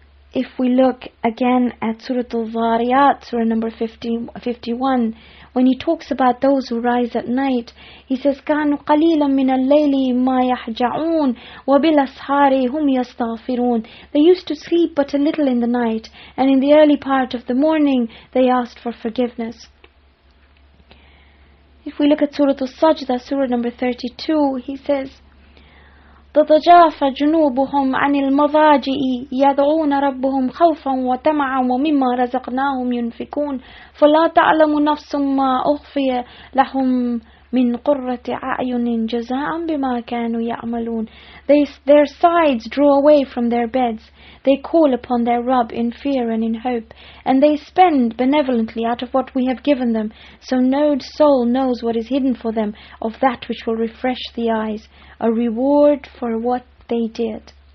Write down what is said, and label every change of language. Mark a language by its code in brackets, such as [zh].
[en] If we look again at Surah Al-Zariyat, Surah number 51, when He talks about those who rise at night, He says, [ar] كَانُوا قَلِيلًا مِنَ اللَّيْلِ مَا يَحْجَعُونَ وَبِالْأَسْحَارِ هُمْ يَسْتَغْفِرُونَ. [en] They used to sleep but a little in the night, and in the early part of the morning they asked for forgiveness. If we look at Surah Al-Sajdah, Surah number 32, He says, [ar] تتجافى جنوبهم عن المضاجع يدعون ربهم خوفا وطمعا ومما رزقناهم ينفقون فلا تعلم نفس ما أخفي لهم من قرة أعين جزاء بما كانوا يعملون. [en] Their sides draw away from their beds. They call upon their Rabb in fear and in hope, and they spend benevolently out of what we have given them. So no soul knows what is hidden for them of that which will refresh the eyes, a reward for what they did.